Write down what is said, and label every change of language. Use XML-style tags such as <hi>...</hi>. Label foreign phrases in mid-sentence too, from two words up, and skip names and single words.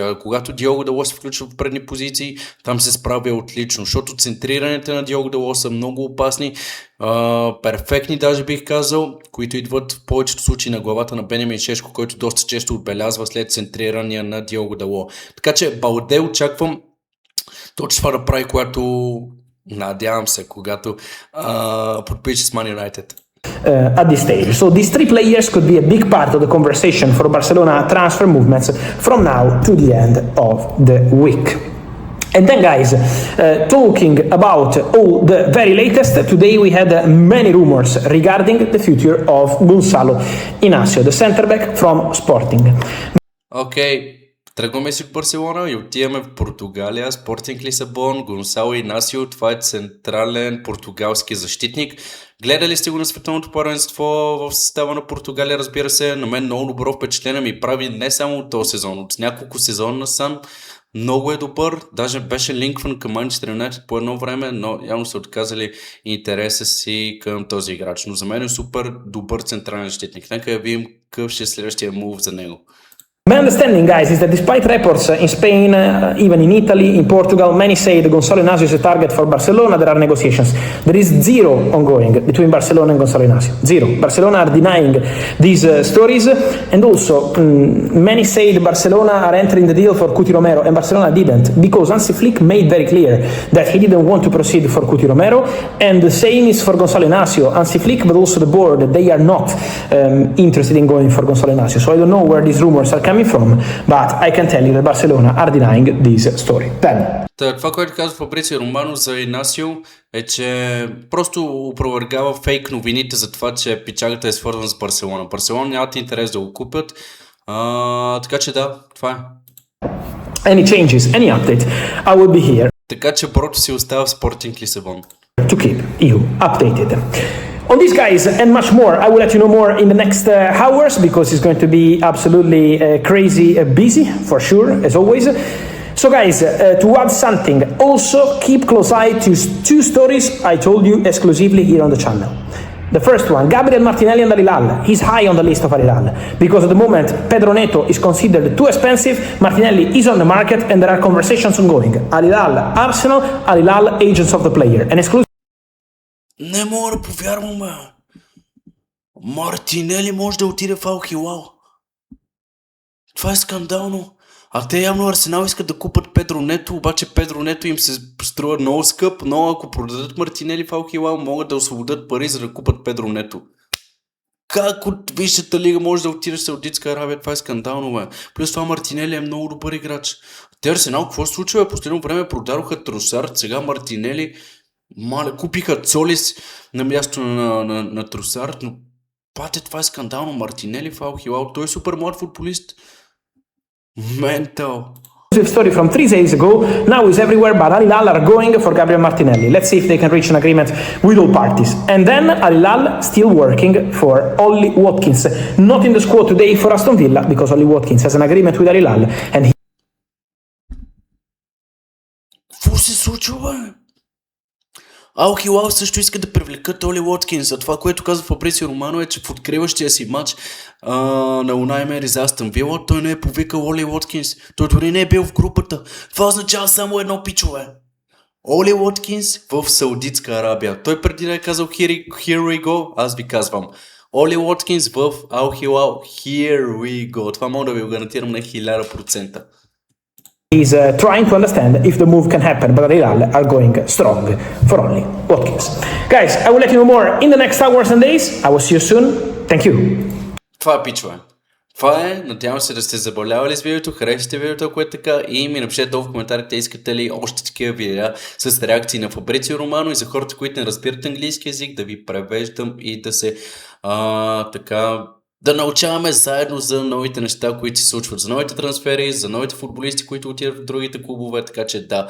<bg>А когато Диого Дало се включва в предни позиции, там се справя отлично, защото центрираните на Диого Дало са много опасни, перфектни даже бих казал, които идват в повечето случаи на главата на Бенямин Шешко, който доста често отбелязва след центрирания на Диого Дало. Така че Балде очаквам точно това да прави, надявам се, когато подпише с Man United.</bg> <en>At this stage. So these three players could be a big part of the conversation for Barcelona transfer movements from now to the end of the week. And then guys, talking about all the very latest, today we had many rumors regarding the future of Gonzalo Inacio, the center back from Sporting. Okay.</en> <bg>Тръгваме си от Барселона и отиваме в Португалия. Спортинг Лисабон, Гонсало Инасио, това е централен португалски защитник. Гледали сте го на световното първенство в състава на Португалия, разбира се. На мен много добро впечатление ми прави не само от този сезон, от няколко сезона насам. Много е добър, даже беше линкван към Манчестър Юнайтед по едно време, но явно са отказали интереса си към този играч. Но за мен е супер добър централен защитник. Нека да видим какъв ще е следващия мув за него.</bg> <en>My understanding, guys, is that despite reports in Spain, even in Italy, in Portugal, many say that Gonzalo Inacio is a target for Barcelona. There are negotiations. There is zero ongoing between Barcelona and Gonzalo Inacio. Zero. Barcelona are denying these stories, and also many say that Barcelona are entering the deal for Cuti Romero, and Barcelona didn't, because Hansi Flick made very clear that he didn't want to proceed for Cuti Romero, and the same is for Gonzalo Inacio. Hansi Flick, but also the board, they are not interested in going for Gonzalo Inacio. So I don't know where these rumors are coming from, but I can tell you that Barcelona are denying this story. Then.</en> <bg>Това, което казва Фабрицио Романо за Инасио е, че просто опровергава фейк новините за това, че пичагата е свързана с Барселона. Барселона нямат интерес да го купят, така че да, това е.</bg> <en>Any changes, any update, I will be here.</en> <bg>Така че брото си остава в Спортинг Лисабон.</bg> <en>To keep you updated. On these guys and much more, I will let you know more in the next hours because it's going to be absolutely crazy busy for sure, as always. So guys, to add something, also keep close eye to two stories I told you exclusively here on the channel. The first one, Gabriel Martinelli and Al Hilal. He's high on the list of Al Hilal because at the moment Pedro Neto is considered too expensive, Martinelli is on the market and there are conversations ongoing. Al Hilal, Arsenal, Al Hilal, agents of the player. An exclusive.</en> <bg>Не мога да повярвам, бе. Мартинели може да отиде в Ал Хилал. Това е скандално. А те явно Арсенал искат да купат Педро Нето, обаче Педро Нето им се струва много скъп, но ако продадат Мартинели в Ал Хилал, могат да освободят пари, за да купат Педро Нето. Как от Висшата лига може да отидеш в Саудитска Арабия? Това е скандално, бе. Плюс това Мартинели е много добър играч. Те Арсенал, какво се случва? В последно време продадоха Тросард, сега Мартинели. Купиха Цолис на място на Тросард, но пате, това е скандално. Мартинели в Ал Хилал, той е супер млад футболист. Ментал.</bg> <en>Story from 3 days ago now is everywhere, but Al Hilal are going for Gabriel Martinelli. Let's see if they can reach an agreement with all parties. And then Al Hilal still working for Ollie Watkins, not in the squad today for Aston Villa because Ollie Watkins has an agreement with Al Hilal and he...</en> <bg>Какво се случва? Ал Хилал също иска да привлекат Оли Уоткинс. А това, което казва Фабрисио Романо е, че в откриващия си матч на Унай за Астън Вила, той не е повикал Оли Уоткинс. Той дори не е бил в групата. Това означава само едно, пичове. Оли Уоткинс в Саудитска Арабия. Той преди да е казал</bg> <en>here we go,</en> <bg>аз ви казвам. Оли Уоткинс в Ал Хилал,</bg> <en>here we go.</en> <bg>Това мога да ви го гарантирам на 1000%.</bg> <en>He's trying to understand if the move can happen, but Al Hilal are going strong for Ollie Watkins. Guys, I will let you know more in the next hours and days. I will see you soon. Thank you.</en> <bg>Това е, пичове. Това е. Надявам се да сте забавлявали с видеото, харесате видеото, ако е така, и ми напишете долу в коментарите искате ли още такива видеа с реакции на Фабрицио Романо и за хората, които не разбират английски език, да ви превеждам и да се да научаваме заедно за новите неща, които се случват, за новите трансфери, за новите футболисти, които отидат в другите клубове, така че да.</bg>